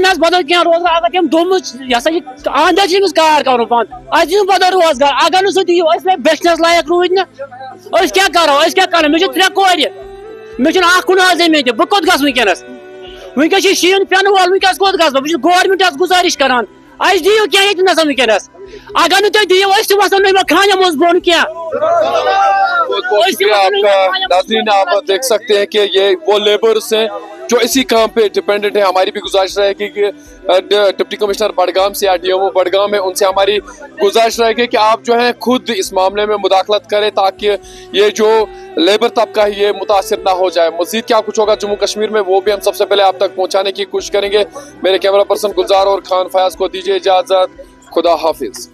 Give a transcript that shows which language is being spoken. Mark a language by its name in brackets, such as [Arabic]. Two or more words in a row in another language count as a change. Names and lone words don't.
[Kashmiri] حظ بدل کینٛہہ روزگار اگر تٔمۍ دوٚپمُت یہِ ہسا یہِ اندر چھُ أمِس کار کرُن بنٛد اسہِ دِیُن بدل روزگار اگر نہٕ سُہ دِیو أسۍ بیچھنس لایق روٗدۍ نہٕ أسۍ کیٛاہ کرو أسۍ کیٛاہ کرو مےٚ چھِ 3 کورِ مےٚ چھُنہٕ اکھ کُنال زٔمیٖن تہِ بہٕ کوٚت گژھٕ ونکیٚنس ونکیٚس چھُ شیٖن پٮ۪نہٕ وول ونکیٚس کوٚت گژھٕ بہٕ چھُس گورمنٹس گُزٲرِش کران اسہِ دِیو کینٛہہ ییٚتہِ نسن ونکیٚنس اگر نہٕ تُہۍ دِیو أسۍ تہِ وسو نہٕ یِمن کھانٮ۪ن منٛز بۄن کینٛہہ [Urdu] بہت بہت شکریہ آپ کا ناظرین آپ دیکھ سکتے ہیں کہ یہ وہ لیبرز ہیں جو اسی کام پہ ڈپینڈنٹ ہے ہماری بھی گزارش رہے گی کہ [English] deputy commissioner [Urdu] بڈگام سے یا ڈی ایم او بڈگام ہے ان سے ہماری گزارش رہے گی کہ آپ جو ہیں خود اس معاملے میں مداخلت کریں تاکہ یہ جو لیبر طبقہ ہے یہ متاثر نہ ہو جائے مزید کیا کچھ ہوگا جموں کشمیر میں وہ بھی ہم سب سے پہلے آپ تک پہنچانے کی کوشش کریں گے میرے [English] camera person [Urdu] گلزار اور خان فیاض کو دیجیے اجازت خدا حافظ